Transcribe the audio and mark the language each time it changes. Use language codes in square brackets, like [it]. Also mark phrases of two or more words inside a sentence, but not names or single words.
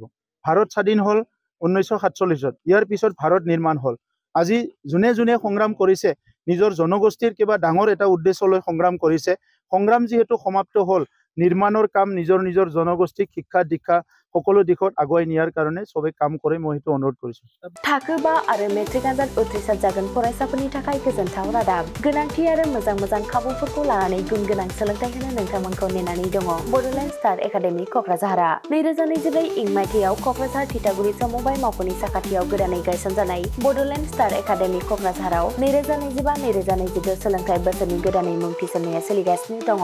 [as] ভাৰত স্বাধীন হ'ল 1947-ত, ইয়াৰ পিছত ভাৰত নিৰ্মাণ হ'ল। আজি যোনে যোনে সংগ্ৰাম কৰিছে নিজৰ জনগোষ্ঠীৰ কিবা ডাঙৰ এটা উদ্দেশ্য লৈ সংগ্ৰাম কৰিছে। সংগ্ৰাম যিহেতু সমাপ্ত হ'ল, নিৰ্মাণৰ কাম নিজৰ নিজৰ জনগোষ্ঠীক শিক্ষা দীক্ষা সকলো দিশত আগুৱাই নিয়াৰ কাৰণে সবে কাম কৰে, মই সেইটো অনুৰোধ কৰিছোঁ। [brx] थाखो 5 आरो मेट्रिक आनजाद उथ्रिसार जागोन फरायसाफोरनि थाखाय गोजोनथाव रादाब। गोनांथि आरो मोजां खाबुफोरखौ लानानै गुन गोनां सोलोंथाइ होनो नोंथांमोनखौ नेनानै दङ बड'लेण्ड स्टार एकाडेमि क'क्राझारआ। 2024 इं मायथाइयाव क'क्राझार थिथागुरि समबाय मावख'नि साखाथियाव गोदानै गायसनजानाय बड'लेण्ड स्टार एकाडेमि क'क्राझाराव 2025-2026 सोलोंथाइ बोसोरनि गोदानै मुं थिसननाया सोलिगासिनो दङ।